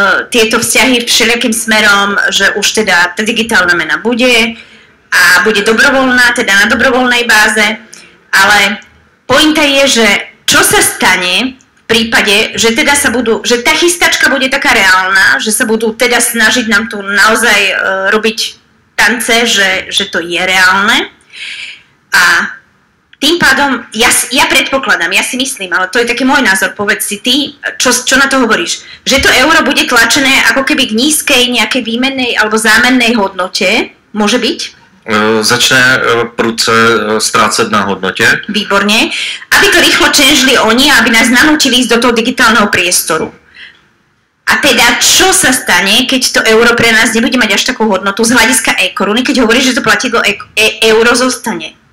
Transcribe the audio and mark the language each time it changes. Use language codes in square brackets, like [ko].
[sk] tieto vzťahy všelijakým smerom, že už teda tá digitálna mena bude a bude dobrovoľná, teda na dobrovoľnej báze, ale pointa je, že čo sa stane v prípade, že teda že tá chystačka bude taká reálna, že sa budú teda snažiť nám tu naozaj robiť tance, že to je reálne. A tým pádom, ja predpokladám, ja si myslím, ale to je taký môj názor, povedz si ty, čo na to hovoríš, že to euro bude tlačené ako keby k nízkej nejakej výmennej alebo zámennej hodnote, môže byť? [cs] Začne prudce ztrácet na hodnotě. [sk] Výborne. Aby to rýchlo čenžili oni, aby nás nanútili ísť do toho digitálneho priestoru. A teda, čo sa stane, keď to euro pre nás nebude mať až takú hodnotu z hľadiska e-koruny, keď hovoríš, že to platidlo euro zostane?